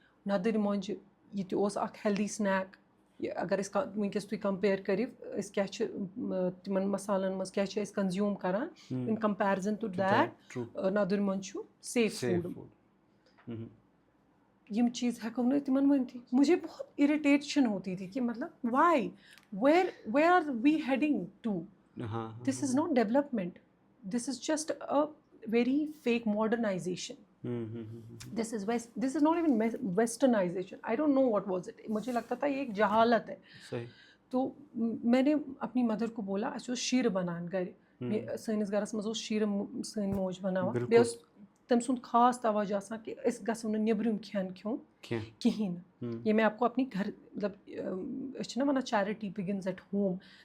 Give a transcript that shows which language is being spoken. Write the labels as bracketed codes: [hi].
[ks] نادٕرۍ مۄنٛجہِ یہِ تہِ اوس اکھ ہیلدی سنیک. اگر أسۍ وٕنکیٚس تُہۍ کمپیر کٔرِو أسۍ کیاہ چھِ تِمن مسالن منٛز کیاہ چھِ أسۍ کنزیوٗم کران [en] in comparison to that, [ks] نادٕرۍ مۄنٛجہِ چھُ سیف فوڈ. یم چیز ہٮ۪کو نہٕ تِمن ؤنتھٕے. [ur] مجھے بہت اریٹیشن ہوتی تھی کہ مطلب Y, [en] where are we heading to? This is not development. This is just a very fake modernization. This is not even westernization. I don't know what was it. [ur] مجھے لگتا تھا یہ ایک جہالت ہے. تو میں نے اپنی مدر کو بولا [ks] اَسہِ اوس شیٖرٕ بنان گرِ. سٲنِس گرس منٛز اوس شیٖرٕ سٲنۍ موج بناوان. بیٚیہِ اوس تٔمۍ سُنٛد خاص توجہ آسان کہ أسۍ گژھو نہٕ نیٚبرِم کھٮ۪ن کھیوٚن کِہیٖنۍ نہٕ. [ur] یہ میں آپ کو اپنی گھر مطلب [ks] أسۍ چھِنہ وَنان [en] Charity begins at home.